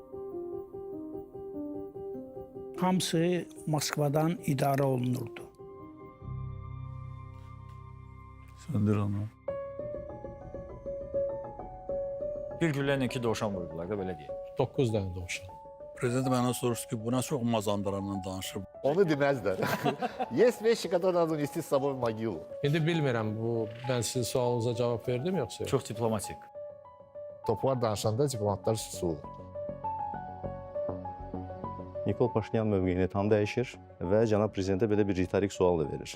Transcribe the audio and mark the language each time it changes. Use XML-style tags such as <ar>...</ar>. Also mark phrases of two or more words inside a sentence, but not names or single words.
<az>Hamısı Moskvadan idarə olunurdu. Söndür onu. Bir güllə iki dovşan vurdular da belə deyək. 9 dənə dovşan. Prezident məndən soruşdu ki, buna çox mazandıranla danışır. Onu deməzlər.</az> <ru>Есть вещи, которые надо унести с собой в могилу.</ru> <az>İndi bilmirəm, mən sizin sualınıza cavab verdim yoxsa yox? Çox diplomatik. Toplar danışanda diplomatlar susurlar. Nikol Paşinyan mövqeyini tam dəyişir və cənab prezidentə belə bir ritorik sual da verir.</az>